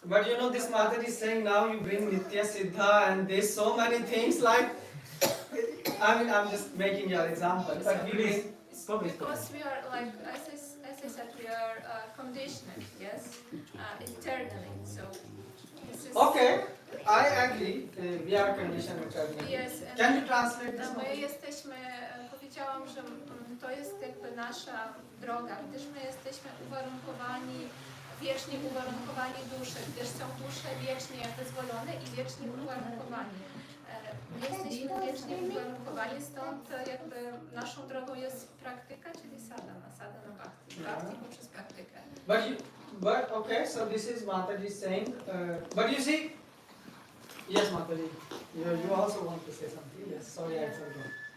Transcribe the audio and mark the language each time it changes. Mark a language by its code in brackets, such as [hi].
[en] But you know, this Mataji is saying now you bring Nitya Siddha and there's so many things like, I mean, I'm just making your example. But we Please, bring, It's [pl] powiedz to. [en] because we are like as I said, we are conditioned. Yes. Eternally. So this is. okay, I agree, we are conditioned eternally. Yes. And Can you translate this? [pl] My jesteśmy, powiedziałam, że to jest jakby nasza droga, gdyż my jesteśmy uwarunkowani, wiecznie uwarunkowani dusze, gdyż są dusze wiecznie wyzwolone i wiecznie uwarunkowani. My jesteśmy wiecznie uwarunkowani, stąd jakby naszą drogą jest praktyka, czyli sadhana bhakti poprzez praktykę. [en] But okay, so this is Mataji saying, but you see, yes Mataji, you also want to say something, yes, sorry I forgot.